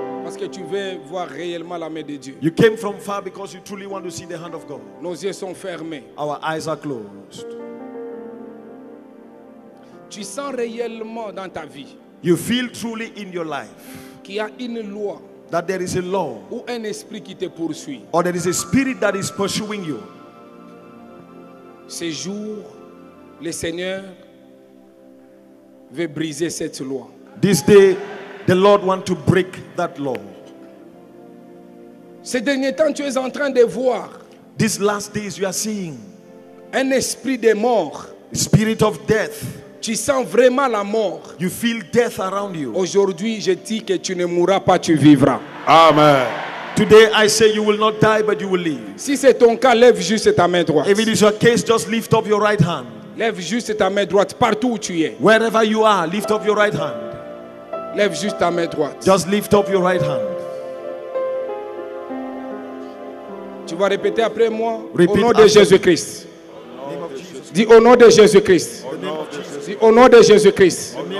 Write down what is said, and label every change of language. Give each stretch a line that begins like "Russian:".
French: parce que tu veux voir réellement la main de Dieu.
English: You came from far because you truly want to see the hand of God.
French: Nos yeux sont fermés.
English: Our eyes are closed.
French: Tu sens réellement dans ta vie
English: You feel truly in your life
French: qu'il y a une loi
English: that there is a law
French: ou un esprit qui te poursuit.
English: or there is a spirit that is pursuing you.
French: Ce jour, le Seigneur veut briser cette loi.
English: This day, the Lord wants to break that law.
French: Ces derniers temps, tu es en train de voir
English: These last days, you are seeing
French: un esprit de mort.
English: spirit of death.
French: Tu sens vraiment la mort.
English: You feel death around you.
French: Aujourd'hui, je dis que tu ne mourras pas, tu vivras.
English: Amen. Today I say you will not die, but you will live.
French: Si c'est ton cas, lève juste ta main droite.
English: If it is your case, just lift up your right hand.
French: Lève juste ta main droite partout où tu es.
English: Wherever you are, lift up your right hand.
French: Lève juste ta main droite.
English: Just lift up your right hand.
French: Tu vas répéter après moi.
English: Repeat
French: Au nom de
English: after
French: Jésus-Christ. Dis au nom de Jésus-Christ. Dis au nom de Jésus-Christ.